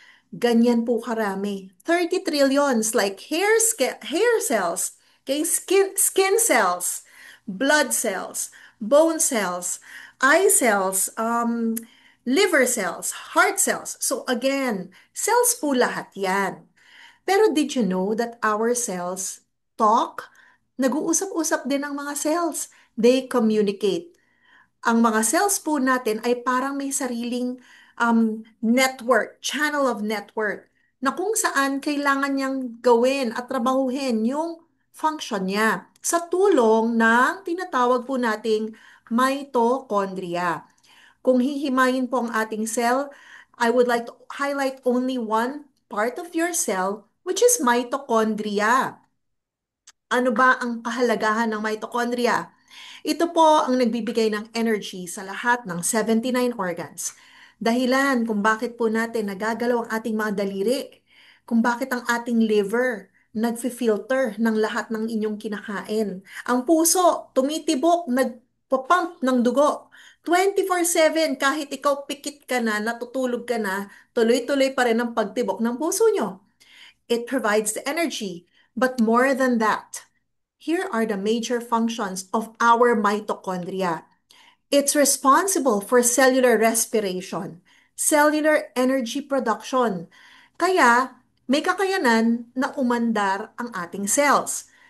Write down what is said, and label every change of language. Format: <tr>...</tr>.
<tl>Ganyan po karami.</tl> <en>30 trillions like hair cells, okay, skin cells, blood cells, bone cells, eye cells, liver cells, heart cells.</en> <tl>So again, cells po lahat yan.</tl> <en>Pero did you know that our cells talk?</en> <tl>Nag-uusap-usap din ang mga cells.</tl> <en>They communicate.</en> <tl>Ang mga cells po natin ay parang may sariling network, channel of network, na kung saan kailangan niyang gawin at trabahuhin yung function niya sa tulong ng tinatawag po nating mitochondria. Kung hihimayin po ang ating cell,</tl> <en>I would like to highlight only one. part of your cell, which is mitochondria.</en> <tl>Ano ba ang kahalagahan ng mitochondria? Ito po ang nagbibigay ng energy sa lahat ng 79 organs. Dahilan kung bakit po natin nagagalaw ang ating mga daliri, kung bakit ang ating liver nagfi-filter ng lahat ng inyong kinakain. Ang puso, tumitibok, nagpapump ng dugo. 24/7, kahit ikaw pikit ka na, natutulog ka na, tuloy-tuloy pa rin ang pagtibok ng puso nyo.</tl> <en>It provides the energy. But more than that, here are the major functions of our mitochondria. It's responsible for cellular respiration, cellular energy production.</en> <tl>Kaya, may kakayanan na umandar ang ating cells.</tl>